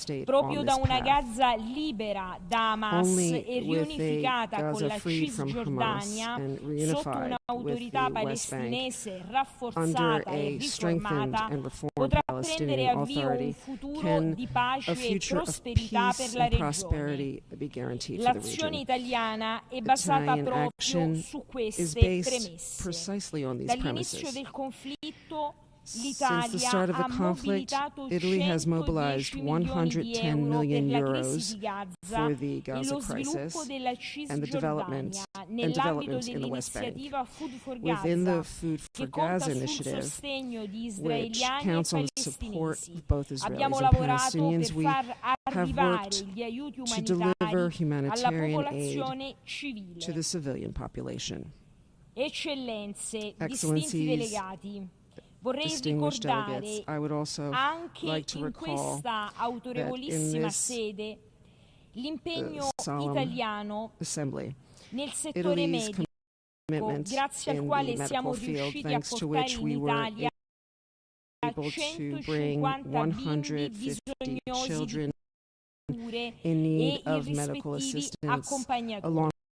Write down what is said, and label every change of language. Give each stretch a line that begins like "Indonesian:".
Italian: Proprio da una Gaza libera da Hamas e riunificata con la Cisgiordania, sotto un'autorità palestinese rafforzata e riformata, potrà prendere avvio un futuro di pace e prosperità per la regione. L'azione italiana è basata proprio su queste premesse. Dall'inizio del conflitto
English: Since the start of the conflict, Italy has mobilized 110 million euros for the Gaza crisis and the development in the West Bank. Within the Food for Gaza initiative, which counts on the support of both Israelis and Palestinians, we have worked to deliver humanitarian aid to the civilian population.
Italian: Eccellenze, distinti delegati, vorrei ricordare anche in questa autorevolissima sede l'impegno italiano nel settore medico, grazie al quale siamo riusciti a portare in Italia 150 bimbi bisognosi di cure e i rispettivi accompagnatori.